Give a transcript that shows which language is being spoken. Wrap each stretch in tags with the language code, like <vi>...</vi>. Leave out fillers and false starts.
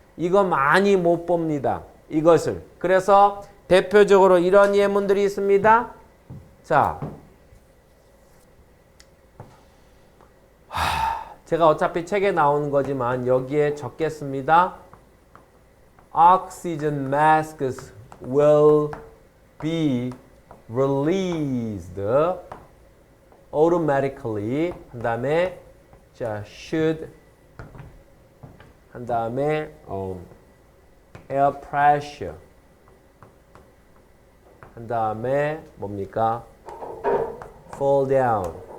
<ko>이거 많이 못 봅니다. 이것을. 그래서 대표적으로 이런 예문들이 있습니다. 자, 제가 어차피 책에 나오는 거지만 여기에 적겠습니다.</ko> <en>Oxygen masks will be released automatically.</en> <ko>한 다음에 자, should 한 다음에</ko> <en>air pressure</en> <ko>한 다음에 뭡니까?</ko> <en>fall down.</en>